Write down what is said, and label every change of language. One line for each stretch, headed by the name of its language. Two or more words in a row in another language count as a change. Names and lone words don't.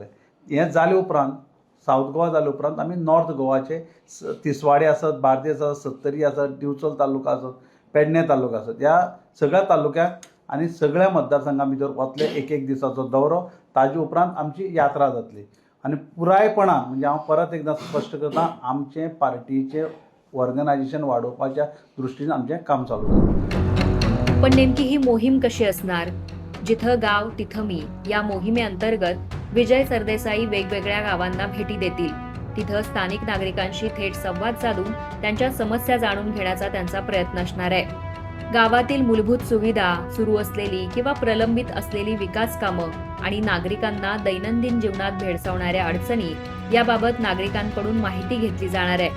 Konkani: हें जाले उपरांत सावथ गोवा जाले उपरांत आमी नॉर्थ गोवाचे तिसवाडी आसत, बार्देस आसत, सत्तरी आसत, दिवचल तालुका आसत, पेडणे तालुका आसत, ह्या सगळ्या तालुक्याक आनी सगळ्या मतदारसंघां भितर वतले एक दिसाचो दौरो. ताजे उपरांत आमची यात्रा जातली. आनी पुरायपणान म्हणजे हांव परत एकदां स्पश्ट करतां, आमचें पार्टीचें ऑर्गनायजेशन वाडोवपाच्या दृश्टीन आमचें काम चालू जाता.
Marathi: पण नेमकी ही मोहीम कशी असणार? जिथं गाव तिथं मी या मोहिमेअंतर्गत विजय सरदेसाई वेगवेगळ्या गावांना भेटी देतील. तिथं स्थानिक नागरिकांशी थेट संवाद साधून त्यांच्या समस्या जाणून घेण्याचा त्यांचा प्रयत्न असणार आहे. गावातील मूलभूत सुविधा, सुरू असलेली किंवा प्रलंबित असलेली विकास कामं आणि नागरिकांना दैनंदिन जीवनात भेडसावणाऱ्या अडचणी याबाबत नागरिकांकडून माहिती घेतली जाणार आहे.